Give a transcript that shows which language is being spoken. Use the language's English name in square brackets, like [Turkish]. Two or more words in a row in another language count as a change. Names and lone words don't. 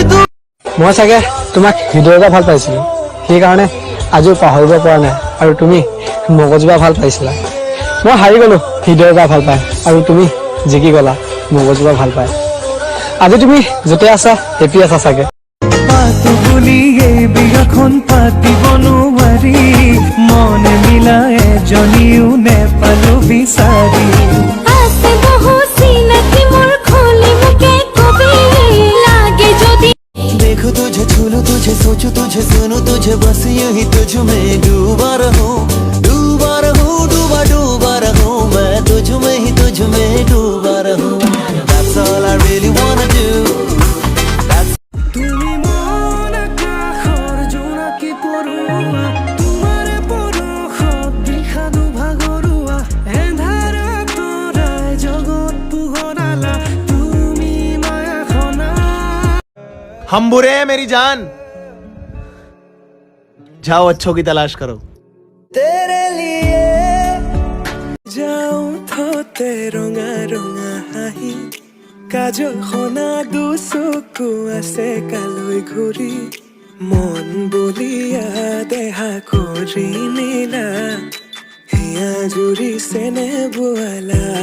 [Assamese] মই চাগে তোমাক হৃদয়ৰ পৰা ভাল পাইছিলো সেইকাৰণে আজিও পাহৰিব পৰা নাই আৰু তুমি মগজুৰ পৰা ভাল পাইছিলা মই হাৰি গলো হৃদয়ৰ পৰা ভাল পাই আৰু তুমি জিকি গলা মগজুৰ পৰা ভাল পাই আজি তুমি য'তে আছা হেপি আছা চাগে পাতো বুলি এই বিয়াখন পাতিব নোৱাৰি মনে মিলা এজনীও নেপালো বিচাৰি আছে বহু চিনাকি মোৰ খুলি মুখে কবি লাগে যদি [Hindi] देखो तुझे छूलूं तुझे सोचूं तुझे सुनूं तुझे बस यही तुझ में डूबा रहूं डूबा रहूं डूबा डूबा रहूं मैं तुझ में ही तुझ में डूबा रहूं [English] That's all I really wanna do [Assamese] তুমি মন আকাশৰ জোনাকী পৰুৱা তোমাৰে পৰশত বিষাদু ভাগৰুৱা এন্ধাৰত তৰাই জগত পোহৰালা তুমি মায়াখনা [Hindi] हम बुरे हैं मेरी जान जाओ अच्छों की तलाश करो तेरे लिए [Assamese] যাওঁ থতে ৰঙা ৰঙা হাঁহি কাজল সনা দুচকু আছে কালৈ ঘূৰি মন বলিয়া দেহা কৰি নীলা হিয়া জুৰিছে নে বোৱালা